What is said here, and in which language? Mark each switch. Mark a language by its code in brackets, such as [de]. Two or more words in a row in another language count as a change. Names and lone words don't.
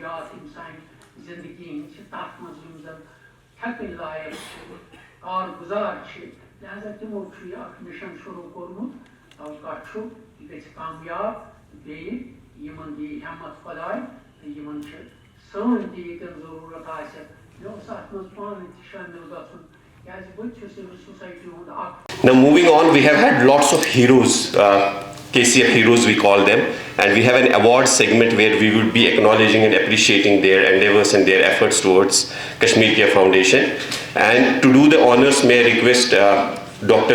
[ks] جات یِم سانہِ زندگی ہٕنٛدۍ چھِ تتھ منٛز یِم زن تھٮ۪کٕنۍ لایق چھِ کارگُزار چھِ لہذا تِمو چھُ یہِ اکھ مِشن شروٗع کوٚرمُت توقع چھُ یہِ گژھِ کامیاب بیٚیہِ یِمن دِیہِ ہٮ۪مت خۄداے تہٕ یِمن چھِ سٲنۍ تہِ ییٚتٮ۪ن ضروٗرت آسہِ مےٚ اوس اتھ منٛز پانہٕ تہِ شٲمِل گژھُن کیٛازِ بہٕ تہِ چھُس أمِس سوسایٹی ہُنٛد اکھ. [en] Now moving on, we have had lots of heroes, KCF heroes we call them, and we have an award segment where we would be acknowledging and appreciating their endeavors and their efforts towards Kashmir Care Foundation. And to do the honors, may I request Dr.